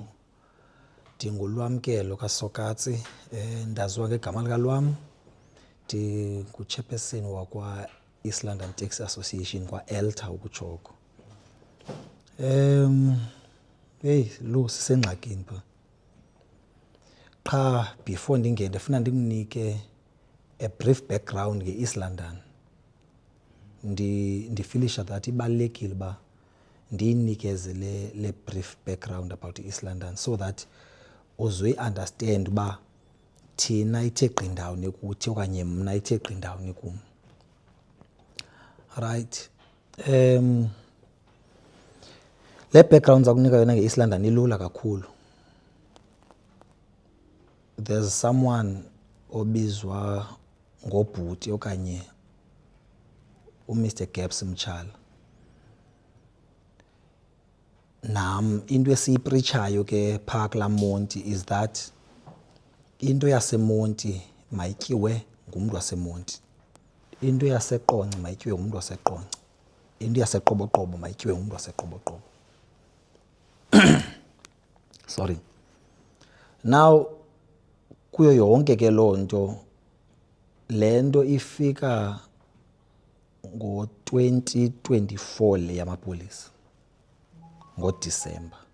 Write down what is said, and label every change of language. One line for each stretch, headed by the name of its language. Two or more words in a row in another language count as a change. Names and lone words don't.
Xhosa: Ndingulwamkelo kaSokatsi ndaziwa ngegama likalwam ndinguchairperson wakwa East London Taxi Association kwa-ELTA ukutshoko. Lo sisengxakini pha qha before ndingene ndifuna ndikunike
English: a brief background
Xhosa: nge-East London. Ndifilisha that ibalulekile uba ndiyinikeze le
English: brief background about East London so that
Xhosa: uzoyi-understand uba thina ithe qindawuni kuthi okanye mna ithe qindawuni kum.
English: Right.
Xhosa: Le background zakunika yona nge-East London ilula kakhulu.
English: There's someone
Xhosa: obizwa ngobhuti okanye uMr Gaps Mchala. Nam into esiyipreachayo ke phaa kulaa Monti
English: is that
Xhosa: into yaseMonti mayityiwe ngumntu waseMonti. Into yaseQonce mayityiwe ngumntu waseQonce. Into yaseQoboqobo mayityiwe ngumntu waseQoboqobo.
English: Sorry.
Xhosa: Now kuyo yonke ke loo nto le nto ifika ngo-2024 le yamapolisa ngoDisemba.